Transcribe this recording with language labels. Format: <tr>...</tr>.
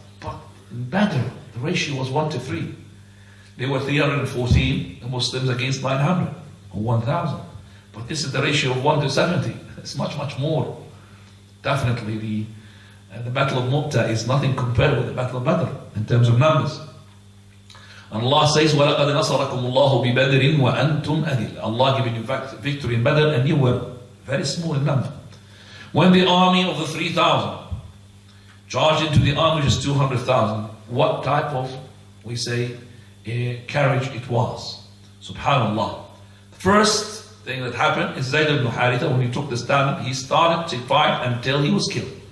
<en>But in Badr, the ratio was 1 to 3. They were 314, the Muslims against 900 or 1,000. But this is the ratio of 1 to 70. It's much, much more. Definitely, the Battle of Mu'tah is nothing compared with the Battle of Badr in terms of numbers. And Allah says,</en> <ar>وَلَقَدْ نَصَرَكُمُ اللَّهُ بِبَدْرٍ وَأَنْتُمْ أَذِلَّ.</ar> <en>Allah gave you victory in Badr and you were very small in number. When the army of the 3,000 charged into the army just 200,000, what type of, we say, carriage it was? Subhanallah. The first thing that happened is Zayd ibn Haritha, when he took the stand, he started to fight until he was killed.</en>